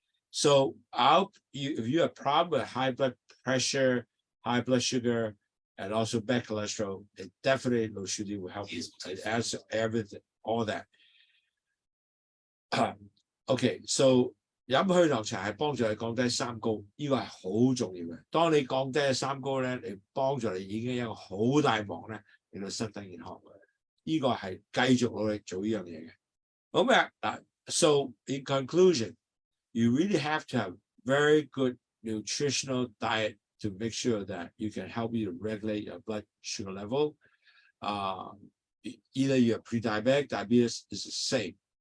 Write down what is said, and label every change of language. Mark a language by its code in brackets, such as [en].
[en] So if you have a problem with high blood pressure, high blood sugar, and also bad cholesterol, it definitely low sugar tea will help you. It adds everything, all that. [yue] Okay, so 飲去糖茶係幫助你降低三高，呢個係好重要嘅。當你降低三高咧，你幫助你已經有一個好大忙咧，令到身體健康。呢個係繼續努力做呢樣嘢嘅。好咩？ [en] 嗱 ，so in conclusion, you really have to have very good nutritional diet to make sure that you can help you to regulate your blood sugar level. Either you're pre-diabetic, diabetes is the same.